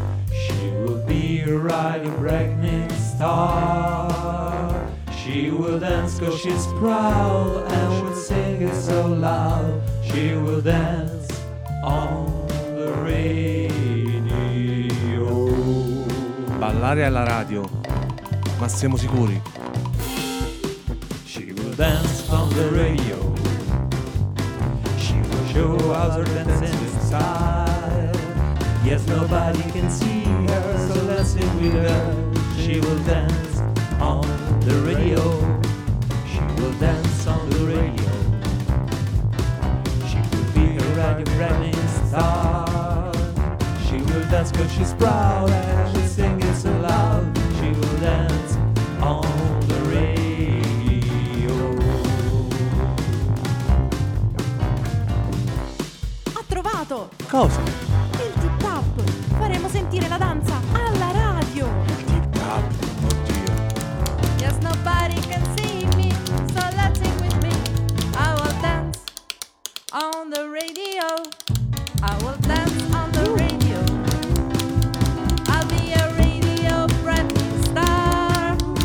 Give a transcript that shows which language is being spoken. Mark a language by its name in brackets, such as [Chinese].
[English] She will be a rising pregnant star. She will dance cause she's proud and will sing it so loud. She will dance on the radio. [Italian] Ballare alla radio, ma siamo sicuri? [English] Dance on the radio. She will show us her dancing style. Yes, nobody can see her, so let's sing with her. She will dance on the radio. She will dance on the radio. She will be a radio friendly star. She will dance cause she's proud and she sings it so loud. She will dance on. [Italian] Cosa? Il tip-tap! Faremo sentire la danza alla radio! Il tip-tap? Oddio! [English] Yes, nobody can see me, so let's sing with me. I will dance on the radio. I will dance on the radio. I'll be a radio friendly star.